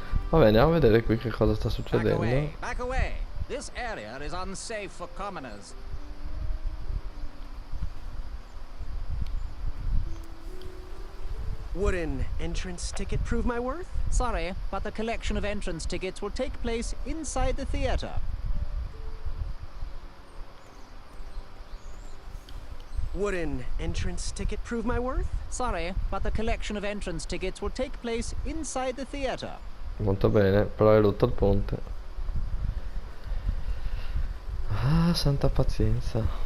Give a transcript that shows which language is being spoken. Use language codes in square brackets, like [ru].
[it] Vabbè, andiamo a vedere qui che cosa sta succedendo. [en] Back away. This area is unsafe for commoners. Would an entrance ticket prove my worth? Sorry, but the collection of entrance tickets will take place inside the theater. Would an entrance ticket prove my worth? Sorry, but the collection of entrance tickets will take place inside the theater. [it] Molto bene, però hai rotto il ponte. Ah, santa pazienza.